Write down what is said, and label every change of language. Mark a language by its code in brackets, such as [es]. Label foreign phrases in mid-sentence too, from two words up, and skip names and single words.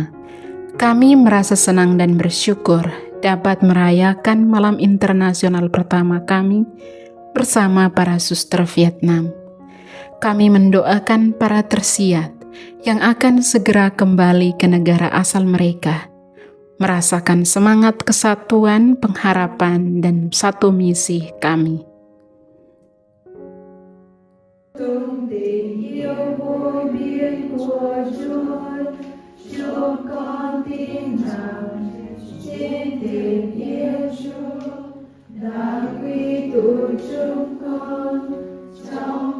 [id] Kami merasa senang dan bersyukur dapat merayakan Malam Internasional pertama kami bersama para suster Vietnam. Kami mendoakan para tersiat yang akan segera kembali ke negara asal mereka, merasakan semangat kesatuan, pengharapan, dan satu misi kami. [vi] Trên tình yêu Chúa đã quy tụ chúng con trong